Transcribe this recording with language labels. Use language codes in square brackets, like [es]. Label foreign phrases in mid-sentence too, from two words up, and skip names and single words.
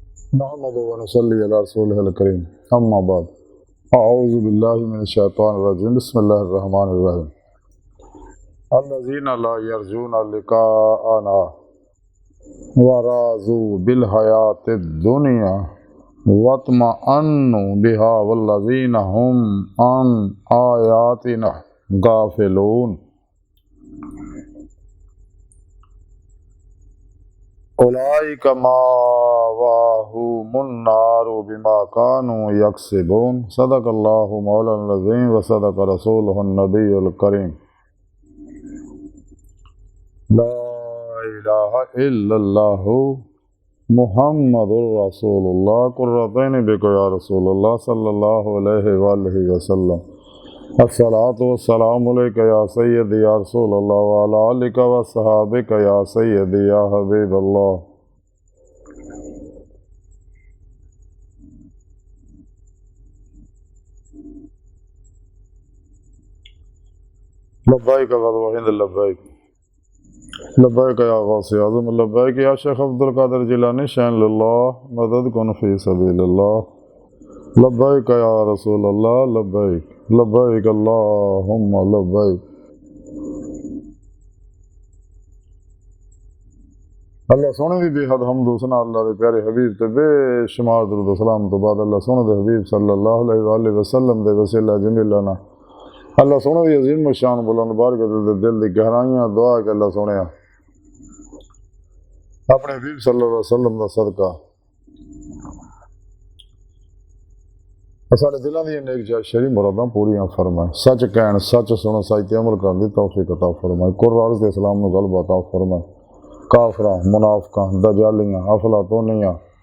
[ar] نحمده ونصلي على رسوله الكريم أما بعد أعوذ بالله من الشيطان الرجيم بسم الله الرحمن الرحيم الذين لا يرجون لقاءنا ورضوا بالحياة الدنيا واطمأنوا بها والذين هم عن آياتنا غافلون أولئك مأواهم النار بما كانوا يكسبون صدق الله مولانا عظيم وصدق رسوله النبي الكريم لا إله إلا الله محمد رسول الله قرتين بك يا رسول الله صلى الله عليه وآله وسلم الصلاة والسلام عليك يا سيدي يا رسول الله وعلى آلك وصحبك يا سيدي يا حبيب الله. لبيك و هند لبيك لبيك يا غوث أعظم لبيك يا شيخ عبد القادر جيلاني شيئاً لله [fa] مدد کن [ar] في سبيل الله لبيك يا رسول الله لبيك لبيك اللهم لبيك. [pa] اللہ سوہنے کی بےحد حمد حسنیٰ اللہ کے پیارے حبیب تے بےشمار درود سلام تو بعد اللہ سوہنے دے حبیب [ar] صلى الله عليه وسلم [pa] دے وسیلہ جمیلانہ اللہ سوہنے کی عظیم شان بلند بارگاہ دے دل دی گہرائیاں دعا کے اللہ سوہنے اپنے حبیب [ar] صلى الله عليه وسلم [pa] دا صدقہ ساڈے دلوں دی نیک شرعی مراداں پوریاں فرمائے سچ کہن سچ سن سچ تے عمل کرن دی توفیق عطا فرمائے قرآن تے اسلام نوں غلبہ عطا فرمائے کافراں منافقاں دجالیاں افلاطونیاں